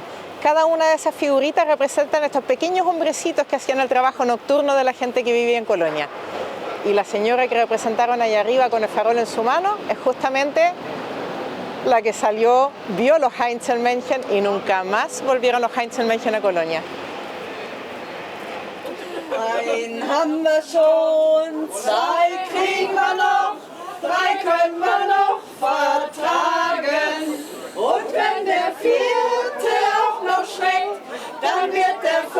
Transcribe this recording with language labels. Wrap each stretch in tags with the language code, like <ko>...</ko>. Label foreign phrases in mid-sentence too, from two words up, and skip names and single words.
<es>Cada una de esas figuritas representan estos pequeños hombrecitos que hacían el trabajo nocturno de la gente que vivía en Colonia. Y la señora que representaron allá arriba con el farol en su mano es justamente la que salió, vio los Heinzelmännchen y nunca más volvieron los Heinzelmännchen a Colonia.</es> <de>Einen haben wir schon, 2 kriegen wir noch, 3 können wir noch vertragen. Und wenn der 4. auch noch schmeckt, dann wird der 5.</de>